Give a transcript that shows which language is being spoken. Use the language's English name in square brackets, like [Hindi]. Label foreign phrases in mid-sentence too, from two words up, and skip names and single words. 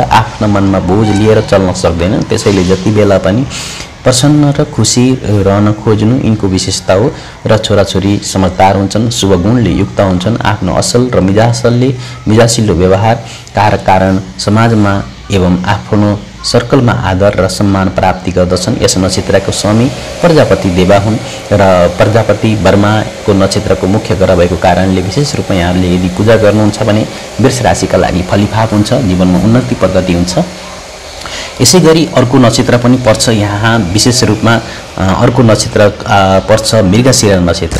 [Nepali] आफ्नो मनमा बोझ लिएर चल्न सक्दैन। त्यसैले जति बेला पनि प्रसन्न र खुसी रहन खोज्नु यिनको विशेषता हो र छोराछोरी समझदार हुन्छन्, शुभ गुणले युक्त हुन्छन्। आफ्नो असल र मिजासिलो व्यवहार कारण समाजमा एवं आफ्नो सर्कलमा आदर र सम्मान प्राप्ति गर्दछन्। यस नक्षत्रको स्वामी प्रजापति देवा हुन् र प्रजापति वर्माको नक्षत्रको मुख्य ग्रह भएको कारणले विशेष रूपमा यहाँले यदि पूजा गर्नुहुन्छ भने वृष राशिका लागि फलिफाप हुन्छ, जीवनमा उन्नति प्रगति हुन्छ। यसै गरी अर्को नक्षत्र पनि पर्छ यहाँ विशेष रूपमा अर्को नक्षत्र पर्छ मृगशिरा नक्षत्र।